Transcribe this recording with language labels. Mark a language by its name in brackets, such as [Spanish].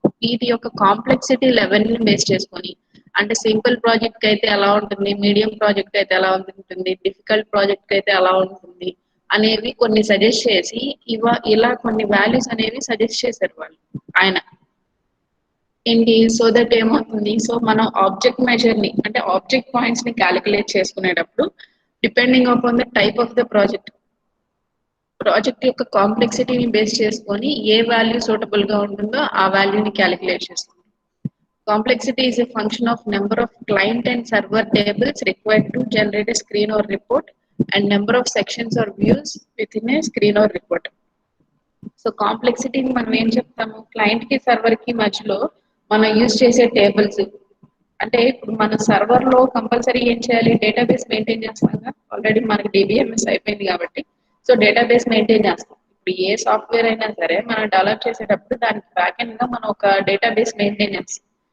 [Telugu] వీటి యొక్క complexity level ని బేస్ చేసుకొని అంటే సింపుల్ ప్రాజెక్ట్ అయితే ఎలా ఉంటుంది, మీడియం ప్రాజెక్ట్ అయితే ఎలా ఉంటుంది, డిఫికల్ట్ ప్రాజెక్ట్ అయితే ఎలా ఉంటుంది అనేవి కొన్ని సజెస్ట్ చేసి ఇలా కొన్ని వాల్యూస్ అనేవి సజెస్ట్ చేశారు వాళ్ళు, ఆయన ఏంటి. సో దట్ ఏమవుతుంది, సో మనం ఆబ్జెక్ట్ మెజర్ ని అంటే ఆబ్జెక్ట్ పాయింట్స్ ని క్యాలిక్యులేట్ చేసుకునేటప్పుడు depending upon the type of the project, project యొక్క కాంప్లెక్సిటీని బేస్ చేసుకొని ఏ వాల్యూ సూటబుల్ గా ఉంటుందో ఆ వాల్యూని క్యాలిక్యులేట్ చేస్తాం. [English] Complexity is a function of number of client and server tables required to generate a screen or report and number of sections or views within a screen or report. [Telugu] So కాంప్లెక్సిటీని మనం ఏం చెప్తాము, client కి server కి మధ్యలో మనం use చేసే tables. అంటే ఇప్పుడు మన సర్వర్ లో కంపల్సరీ ఏం చేయాలి, డేటాబేస్ మెయింటైన్ చేస్తాం. ఆల్రెడీ మనకి డిబిఎంఎస్ అయిపోయింది కాబట్టి సో డేటాబేస్ మెయింటైన్ చేస్తాం. ఇప్పుడు ఏ సాఫ్ట్వేర్ అయినా సరే మనం డెవలప్ చేసేటప్పుడు దానికి బ్యాక్ ఎండ్ గా మనం ఒక డేటాబేస్ మెయింటైన్ చేస్తాం.